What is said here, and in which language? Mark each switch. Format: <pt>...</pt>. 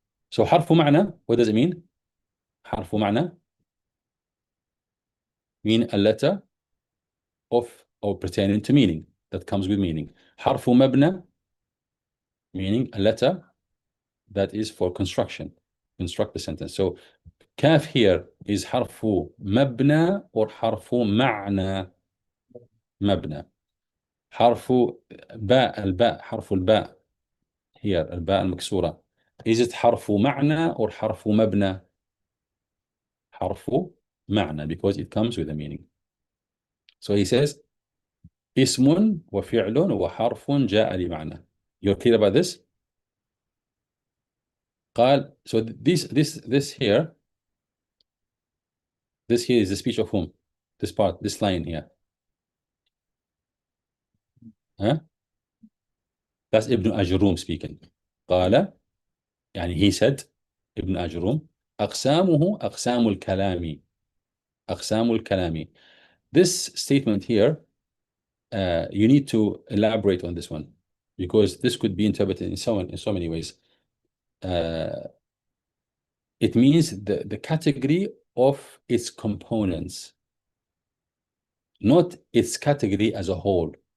<en>So حرف معنى, what does it mean? حرف معنى mean a letter of or pertaining to meaning, that comes with meaning. حرف مبنى meaning a letter that is for construct the sentence. So kaf here is حرف مبنى or حرف معنى.</en> <ar>مبنى. حرف الباء حرف الباء here, الباء المكسورة,</ar> <en>is it</en> <ar>حرف معنى or حرف مبنى?</ar> <en>حرف معنى, because it comes with a meaning. So he says</en> <ar>اسم وفعل وحرف جاء لمعنى.</ar> <en>You're clear about this? قال, so this here is the speech of whom? This line here. Huh? That's Ibn Ajuroom speaking. قال, يعني he said,</en> <ar>Ibn Ajrum, أقسامه أقسام الكلام. أقسام الكلام.</ar> <en>This statement here, you need to elaborate on this one because this could be interpreted in so many ways. It means the category of its components, not its category as a whole.</en>